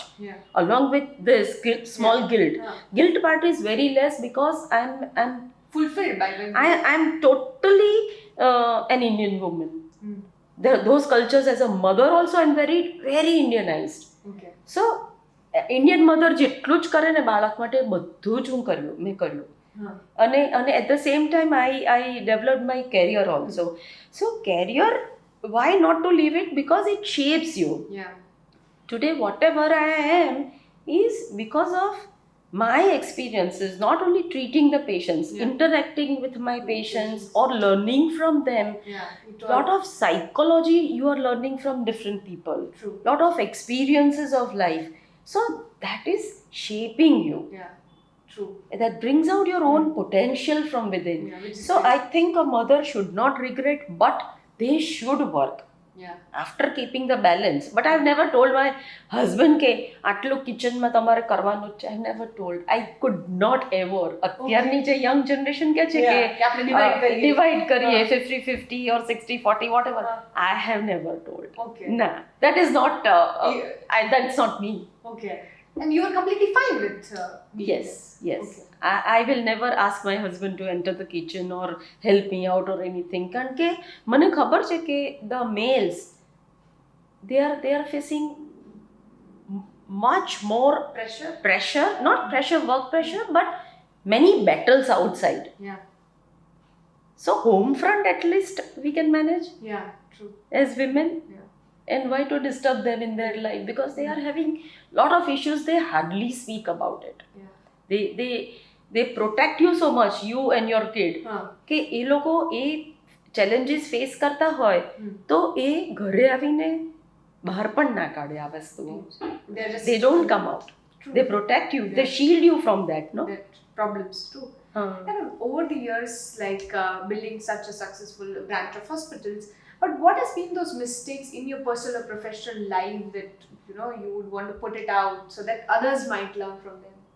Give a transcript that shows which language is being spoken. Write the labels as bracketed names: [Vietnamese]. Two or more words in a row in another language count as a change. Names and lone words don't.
[English] Along with this small guilt. Guilt part is very less because I'm fulfilled by when I'm totally an Indian woman. Those cultures, as a mother also, I'm very Indianized. Okay. So Indian mother [Gujarati] જેટલું જ કરે ને બાળક માટે બધું જ મેં કર્યું. [English] અને at the same time I developed my career also. So career, why not to leave it? Because it shapes you. Today whatever I am is because of my experiences, not only treating the patients, interacting with my patients or learning from them. Lot of psychology you are learning from different people. Lot of experiences of life. So that is shaping you. True. That brings out your own potential from within. So I think a mother should not regret, but they should work. After keeping the balance. But I've never told my husband [Gujarati] કે આટલું કિચનમાં તમારે કરવાનું છે. [English] I've never told. I could not ever. [Gujarati] અત્યારની જે [English] young generation [Gujarati] કહે છે કે divide કરીએ 50-50 or 60-40 whatever. [English] I have never told. Nah, that is not that's not me. Okay. And you are completely fine with Yes. Okay. I will never ask my husband to enter the kitchen or help me out or anything. [Gujarati] કારણ કે મને ખબર છે કે [English] the males, they are facing much more pressure, not pressure, work pressure, but many battles outside. So home front at least we can manage. True. As women. And why to disturb them in their life? Because they are having lot of issues. They hardly speak about it. They protect you so much, you and your kid. [Gujarati] કે એ લોકો એ [English] challenges face [Gujarati] કરતા હોય તો એ ઘરે આવીને બહાર પણ ના કાઢે આ વસ્તુઓ. [English] They don't come out. They protect you. They shield you from that, no? That problems too. And over the years, like building such a successful branch of hospitals, but what has been those mistakes in your personal or professional life that you would want to put it out so that others might learn from them?